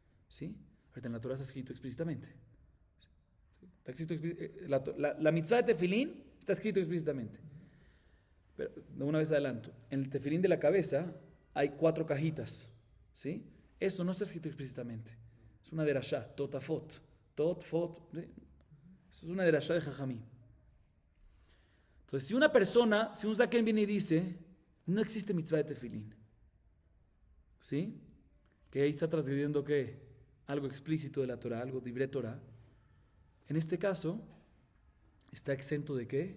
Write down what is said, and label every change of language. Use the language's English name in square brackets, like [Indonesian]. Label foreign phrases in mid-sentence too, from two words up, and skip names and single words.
[Spanish] Ahorita en la Torah está escrito explícitamente. Está escrito, la mitzvah de tefilín está escrito explícitamente. Pero de una vez adelanto. En el tefilín de la cabeza hay 4 cajitas. ¿Sí? Eso no está escrito explícitamente. Es una derashá, totafot. Tot-fot. ¿Sí? Eso es una derashá de Jajamí. Entonces, si un zaken viene y dice, no existe mitzvah de tefilín, ¿sí? Que ahí está transgrediendo ¿qué? Algo explícito de la Torah, algo [Hebrew] דברי תורה. [Spanish] En este caso, está exento de ¿qué?